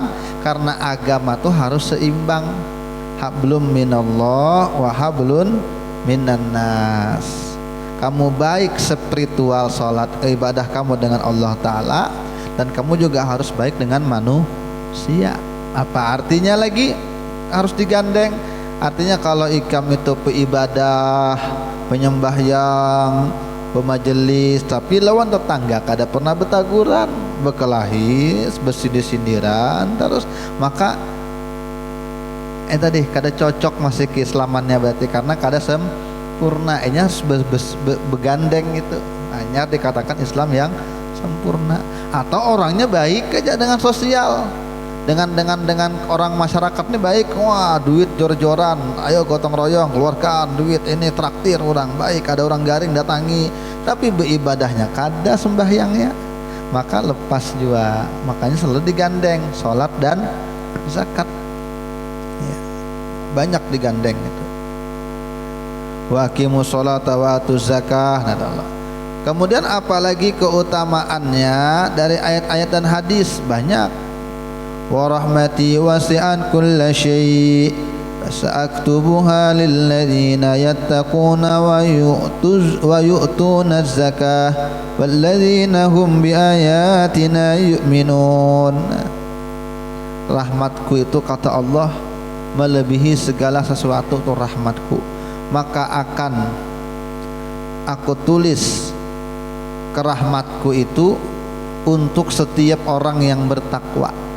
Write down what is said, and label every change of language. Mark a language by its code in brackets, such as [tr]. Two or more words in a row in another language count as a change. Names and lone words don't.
[id] Karena agama itu harus seimbang. [ar] حبل من الله وحبل من الناس. [id] Kamu baik spiritual sholat ibadah kamu dengan Allah Ta'ala, dan kamu juga harus baik dengan manusia. Apa artinya lagi harus digandeng? [bjn] Artinya kalau ikam itu ibadah, penyembahyang, pemajelis, tapi lawan tetangga kada pernah bertaguran, berkelahi, bersindir-sindiran terus, maka tadi kada cocok masih keislamannya berarti, karena kada sempurna. Enya begandeng itu hanya dikatakan Islam yang sempurna. Atau orangnya baik aja dengan sosial, dengan orang masyarakat ini baik, wah duit jor-joran, ayo gotong royong keluarkan duit ini traktir orang baik, ada orang garing datangi, tapi beribadahnya kada sembahyangnya, maka lepas juga. [id] Makanya selalu digandeng sholat dan zakat ya, banyak digandeng itu. [ar] وأقيموا الصلاة وآتوا الزكاة. [id] Kemudian apalagi keutamaannya dari ayat-ayat dan hadis banyak. [ar] ورحمتي وسعت كل شيء فسأكتبها للذين يتقون ويؤتون الزكاة والذين هم بآياتنا يؤمنون. [id] Rahmatku itu kata Allah melebihi segala sesuatu, itu rahmatku, maka akan aku tulis kerahmatku itu untuk setiap orang yang bertakwa.